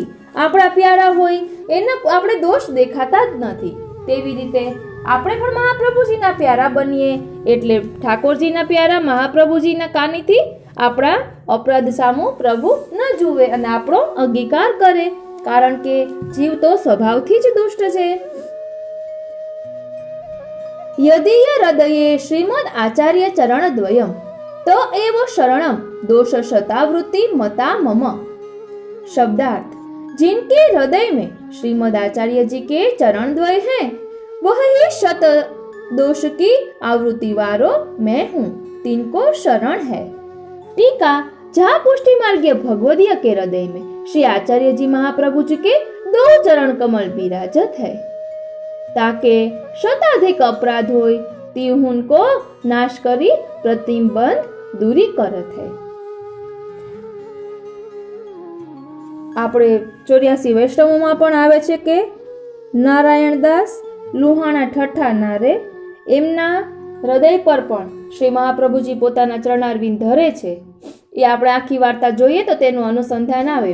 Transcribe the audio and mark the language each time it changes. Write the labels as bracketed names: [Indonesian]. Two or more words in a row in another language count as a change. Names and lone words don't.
[Gujarati] આપણા પ્યારા હોય એના આપણે દોષ દેખાતા જ નથી, તેવી રીતે આપણે પણ મહાપ્રભુજીના પ્યારા બનીએ, એટલે ઠાકોરજીના પ્યારા મહાપ્રભુજીના કાનીથી આપણા અપરાધ સામો પ્રભુ ન જુએ અને આપણો અંગીકાર કરે, કારણ કે જીવ તો સ્વભાવથી જ દુષ્ટ છે। [Sanskrit] यदीय हृदये श्रीमद आचार्य चरण द्वयम तो एव शरणम दोष शतावृत्ति मता मम। [Braj] शब्दार्थ, जिनके हृदय में श्रीमद आचार्य जी के चरण द्वय हैं, वह ही शत दोष की आवृत्ति वारो मैं हूँ, तिनको शरण है। टीका, जहाँ पुष्टि मार्गीय भगवदीय के हृदय में श्री आचार्य जी महाप्रभु जी के दो चरण कमल विराजत है, ताके शताधिक अपराध होय तिहुन को नाश करी प्रतिबंध दूरी करत है। [Gujarati] આપણે 84 વૈષ્ણવોમાં પણ આવે છે કે નારાયણદાસ લુહાણા ઠઠ્ઠા નારે એમના હૃદય પર પણ શ્રી મહાપ્રભુજી પોતાના ચરણારવિંદ ધરે છે। એ આપણે આખી વાર્તા જોઈએ તો તેનું અનુસંધાન આવે।